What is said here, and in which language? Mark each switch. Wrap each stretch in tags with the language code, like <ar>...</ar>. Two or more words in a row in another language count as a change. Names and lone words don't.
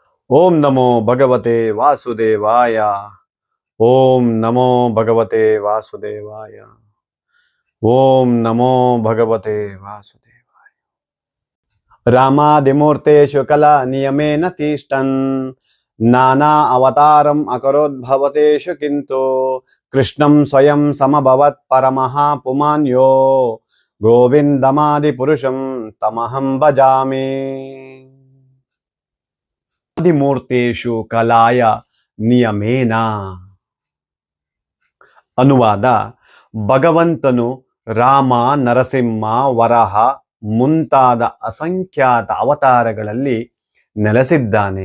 <sa>ಓಂ ನಮೋ ಭಗವತೆ ವಾಸುದೇವಾಯ. ಓಂ ನಮೋ ಭಗವತೆ ವಾಸುದೇವಾಯ. ಓಂ ನಮೋ ಭಗವತೆ ವಾಸುದೇವಾಯ. ರಾಮಾದಿಮೂರ್ತೇಷು ಕಲಾ ನಿಯಮೇನ ತಿಷ್ಟನ್ ನಾನಾ ಅವತಾರಂ ಅಕರೋದ್ಭವತೇಷು ಕಿಂತು ಕೃಷ್ಣಂ ಸ್ವಯಂ ಸಮಭವತ್ ಪರಮಃ ಪುಮಾನ್ಯೋ ಗೋವಿಂದಮಾದಿ ಪುರುಷಂ ತಮಹಂ ಭಜಾಮಿ. ಆದಿಮೂರ್ತೇಷು ಕಲಾಯ ನಿಯಮೇನ.</sa> <kn>ಅನುವಾದ: ಭಗವಂತನು ರಾಮ, ನರಸಿಂಹ, ವರಹ ಮುಂತಾದ ಅಸಂಖ್ಯಾತ ಅವತಾರಗಳಲ್ಲಿ ನೆಲೆಸಿದ್ದಾನೆ.</kn>